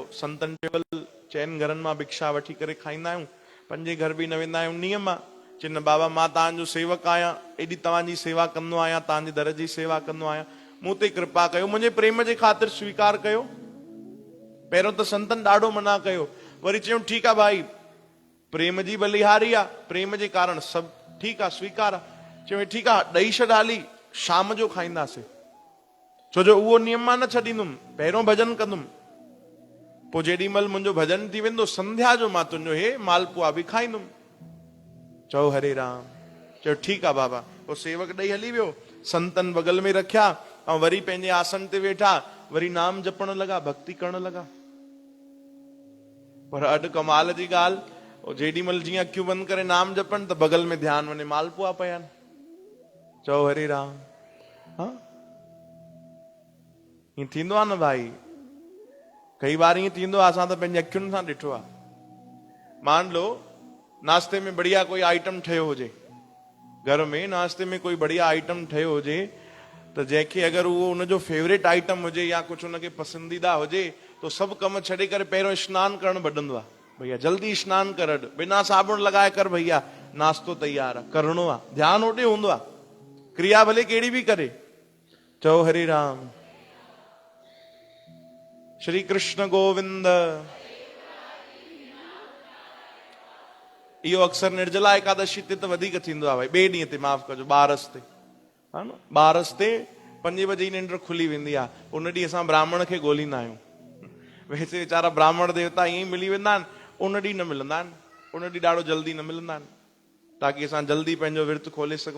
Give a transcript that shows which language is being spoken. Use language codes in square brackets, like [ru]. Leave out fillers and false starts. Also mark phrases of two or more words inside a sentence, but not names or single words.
[sd] संतन टेबल 4 घरनि मां भिक्षा वठी करे खाईंदा आहियूं, 5 घर बि न वेंदा आहियूं। नियम आहे। चवनि बाबा मां तव्हांजो सेवक आहियां, एॾी तव्हांजी सेवा कंदो आहियां, तव्हांजे दर जी सेवा कंदो आहियां, मूं ते कृपा कयो, मुंहिंजे प्रेम जे ख़ातिर स्वीकार कयो। पहिरियों त संतन ॾाढो मना कयो, वरी चयूं ठीकु आहे भाई, प्रेम जी बलिहारी आहे, प्रेम जे कारण सभु ठीकु आहे, स्वीकार आहे। चयूं ठीकु आहे, ॾेई छॾ हाली, शाम जो खाईंदासीं, छो जो उहो नियम मां न छॾींदुमि, पहिरियों भजन कंदुमि, पोइ जेॾी महिल मुंहिंजो भजन थी वेंदो संध्या जो, मां तुंहिंजो हे मालपुआ बि खाईंदुमि। चओ हरे राम। चयो ठीकु आहे बाबा। पोइ सेवक ॾेई हली वियो, संतन बगल में रखिया, ऐं वरी पंहिंजे आसन ते वेठा, वरी नाम जपण लॻा, भक्ति करण लॻा। पर अॼु कमाल जी ॻाल्हि, जेॾी महिल जीअं अखियूं बंदि करे नाम जपनि त बगल में ध्यानु वञे, मालपुआ पिया आहिनि। चओ हरे राम। हाँ, हीअं थींदो आहे न भाई, कई बार ईअं थींदो आहे, असां त पंहिंजी अखियुनि सां ॾिठो आहे। [hi] मान लो नाश्ते में बढ़िया कोई आइटम [sd] ठहियो हुजे, घर में नाश्ते में [hi] कोई बढ़िया [sd] आइटम ठहियो हुजे, त जंहिंखे अगरि उहो उनजो फेवरेट आइटम हुजे या कुझु उनखे पसंदीदा हुजे, तो सभु कम छॾे करे पहिरियों सनानु करणु भॼंदो आहे। भैया जल्दी सनानु कर, बिना साबुण लॻाए कर, भैया नाश्तो तैयार आहे, करिणो आहे, ध्यानु होॾे हूंदो आहे, क्रिया भले कहिड़ी बि करे। चओ हरे राम। श्री कृष्ण गोविंद। इहो अक्सर निर्जला एकादशी ते त वधीक थींदो आहे भाई, ॿिए ॾींहं ते, माफ़ कजो, बारस ते, हा न, बारस ते 5 बजे ई निंड खुली वेंदी आहे। उन ॾींहुं असां ब्राह्मण खे ॻोल्हींदा आहियूं। वैसे वीचारा ब्राह्मण देवता ईअं ई मिली वेंदा आहिनि, उन ॾींहुं न मिलंदा आहिनि, उन ॾींहुं ॾाढो जल्दी न मिलंदा आहिनि, ताकी असां जल्दी पंहिंजो विर्त खोले सघूं।